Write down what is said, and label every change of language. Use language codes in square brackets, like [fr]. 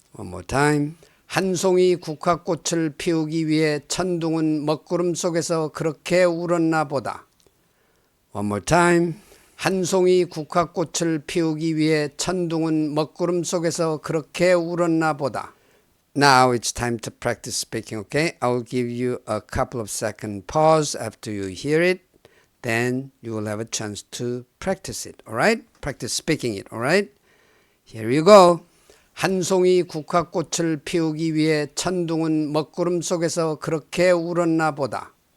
[en] One more time. [ko] 한 송이 국화꽃을 피우기 위해 천둥은 먹구름 속에서 그렇게 울었나 보다. [en] One more time. [ko] 한 송이 국화꽃을 피우기 위해 천둥은 먹구름 속에서 그렇게 울었나 보다. [en] Now it's time to practice speaking, okay? I will give you a couple of second pause after you hear it. Then you will have a chance to practice it, alright? Practice speaking it, alright? Here you go. [ko] 한 송이 국화꽃을 피우기 위해 천둥은 먹구름 속에서 그렇게 울었나 보다.